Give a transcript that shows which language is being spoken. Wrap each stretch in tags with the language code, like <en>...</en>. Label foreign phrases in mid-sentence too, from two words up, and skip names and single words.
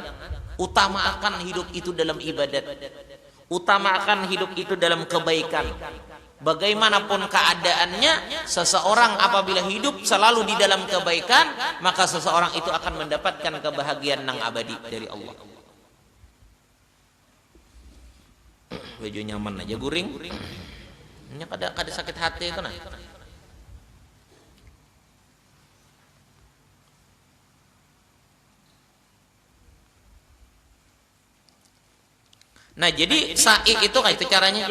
<id>Utamakan hidup itu dalam ibadat. Utamakan hidup itu dalam kebaikan. Bagaimanapun keadaannya, seseorang apabila hidup selalu di dalam kebaikan, maka seseorang itu akan mendapatkan kebahagiaan yang abadi dari Allah.</id> <bjn>Baju nyaman aja guring. Ini kada sakit hati itu nah. Nah jadi sa'i itu kayak itu caranya.</bjn>